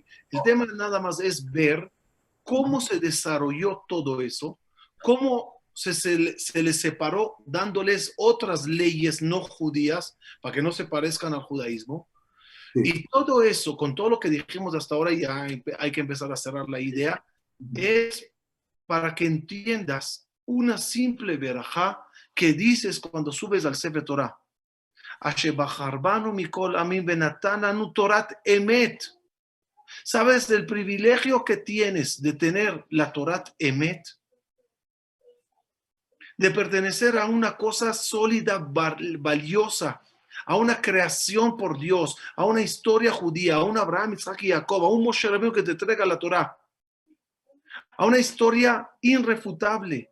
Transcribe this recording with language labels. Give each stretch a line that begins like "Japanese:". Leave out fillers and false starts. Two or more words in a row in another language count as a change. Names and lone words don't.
Spanish: El tema nada más es ver cómo se desarrolló todo eso, cómo se les separó dándoles otras leyes no judías para que no se parezcan al judaísmo. Sí. Y todo eso, con todo lo que dijimos hasta ahora, ya hay que empezar a cerrar la idea, es para que entiendas una simple verajá que dices cuando subes al Sefer Torah.
Hebrew: אשר בחר בנו מכל העמים ונתן לנו תורת אמת.
Spanish: ¿Sabes el privilegio que tienes de tener la
Hebrew: תורת אמת?
Spanish: De pertenecer a una cosa sólida, valiosa, a una creación por Dios, a una historia judía, a un Abraham, Isaac y Jacob, a un Moshe Rabbeinu que te entrega la Torá, a una historia irrefutable.